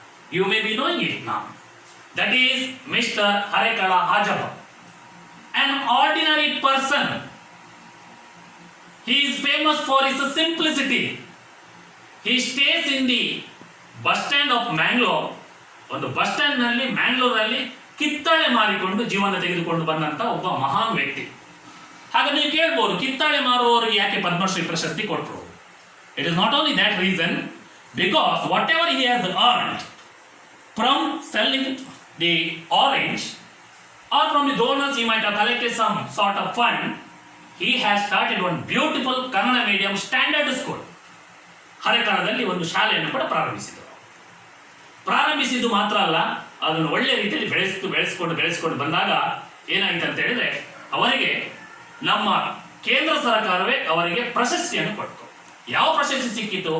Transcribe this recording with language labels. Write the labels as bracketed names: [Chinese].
[English] You may be knowing it now. That is Mr. Harekala Hajaba. An ordinary person. He is famous for his simplicity. He stays in the bus stand of Mangalore. [Kannada] ಒಂದು bus stand ನಲ್ಲಿ ಮ್ಯಾಂಗ್ಳೂರಲ್ಲಿ ಕಿತ್ತಾಳೆ ಮಾರಿಕೊಂಡು ಜೀವನ ತೆಗೆದುಕೊಂಡು ಬಂದಂತ ಒಬ್ಬ ಮಹಾನ್ ವ್ಯಕ್ತಿ. ಹಾಗೆ ನೀವು ಕೇಳ್ಬೋದು, ಕಿತ್ತಾಳೆ ಮಾರುವವರಿಗೆ ಯಾಕೆ ಪದ್ಮಶ್ರೀ ಪ್ರಶಸ್ತಿ ಕೊಟ್ಟರು? [English] It is not only that reason, because whatever he has earned from selling the orange or from the donors he might have collected some sort of fund, he has started one beautiful Kannada medium standard school. [Kannada] ಹರೆಕಾಳದಲ್ಲಿ ಒಂದು ಶಾಲೆಯನ್ನು ಕೂಡ ಪ್ರಾರಂಭಿಸಿದ್ದು ಮಾತ್ರ ಅಲ್ಲ, ಅದನ್ನು ಒಳ್ಳೆ ರೀತಿಯಲ್ಲಿ ಬೆಳೆಸಿಕೊಂಡು ಬಂದಾಗ ಏನಾಯಿತು ಅಂತ ಹೇಳಿದ್ರೆ, ಅವರಿಗೆ ನಮ್ಮ ಕೇಂದ್ರ ಸರ್ಕಾರವೇ ಅವರಿಗೆ ಪ್ರಶಸ್ತಿಯನ್ನು ಕೊಟ್ಟು. ಯಾವ ಪ್ರಶಸ್ತಿ ಸಿಕ್ಕಿತು?